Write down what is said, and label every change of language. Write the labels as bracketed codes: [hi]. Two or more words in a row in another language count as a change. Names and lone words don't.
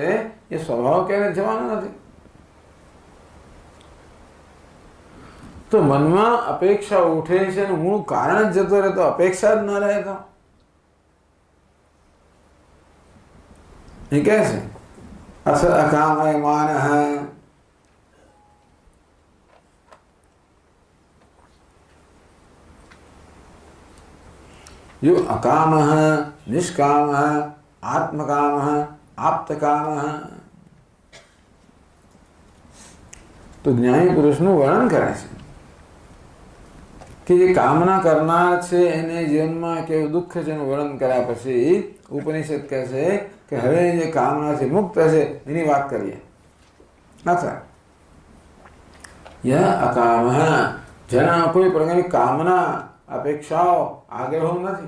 [gu] એ સ્વભાવ ક્યારેય જવાનો નથી. તો મનમાં અપેક્ષા ઉઠે છે અને મૂળ કારણ જ જતો રહે તો અપેક્ષા જ ન રહે તો એ કહે છે [sa] અસ અકામયમાન यो अकाम निष्काम आत्मकाम आप्तकाम. [gu] તો જ્ઞાની પુરુષનું વર્ણન કરે છે કે જે કામના કરનાર છે એને જીવનમાં કેવું દુઃખ છે એનું વર્ણન કર્યા પછી ઉપનિષદ કહે છે કે હવે જે કામનાથી મુક્ત છે એની વાત કરીએ. અથવા યહ અકામ, જેના કોઈ પ્રકારની કામના, અપેક્ષાઓ, આગ્રહો નથી.